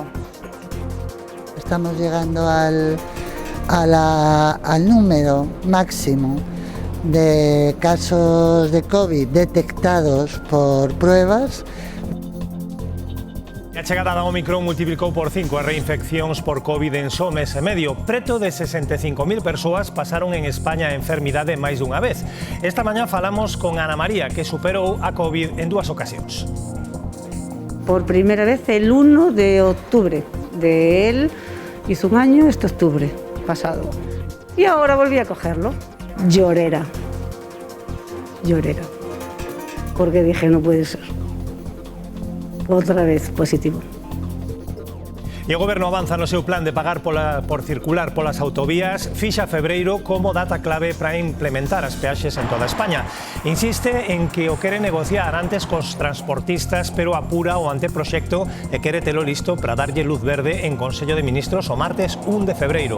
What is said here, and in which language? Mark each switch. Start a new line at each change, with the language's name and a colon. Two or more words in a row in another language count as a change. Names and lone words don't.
Spanish: Estamos llegando al número máximo de casos de COVID detectados por pruebas.
Galician: A chegada da Omicron multiplicou por 5 as reinfeccións por COVID en só mes e medio. Preto de 65.000 persoas pasaron en España a enfermidade máis dunha vez. Esta mañá falamos con Ana María, que superou a COVID en 2 ocasións.
Spanish: Por primera vez el 1 de octubre. De él hizo un año este octubre pasado. Y ahora volví a cogerlo. Llorera. Porque dije, no puede ser. Otra vez positivo.
Galician: E o Goberno avanza no seu plan de pagar por circular polas autovías. Fixa febreiro como data clave para implementar as peaxes en toda España. Insiste en que o quere negociar antes cos transportistas, pero apura o anteproxecto e quere telo listo para darlle luz verde en Consello de Ministros o martes 1 de febreiro.